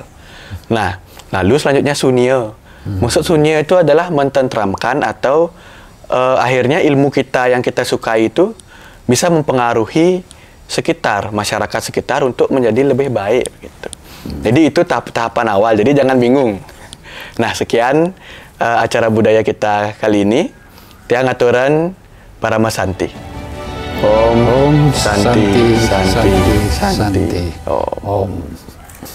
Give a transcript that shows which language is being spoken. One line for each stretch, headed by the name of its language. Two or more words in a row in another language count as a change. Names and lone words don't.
Indonesian: Nah, lalu selanjutnya sunia. Maksud sunia itu adalah mententramkan atau akhirnya ilmu kita yang kita sukai itu bisa mempengaruhi sekitar, masyarakat sekitar untuk menjadi lebih baik gitu. Jadi itu tahapan awal, jadi jangan bingung. Nah, sekian acara budaya kita kali ini.
Balinese: Tiang aturan para Masanti.
Sanskrit: ओम् शान्तिः शान्तिः शान्तिः. Om.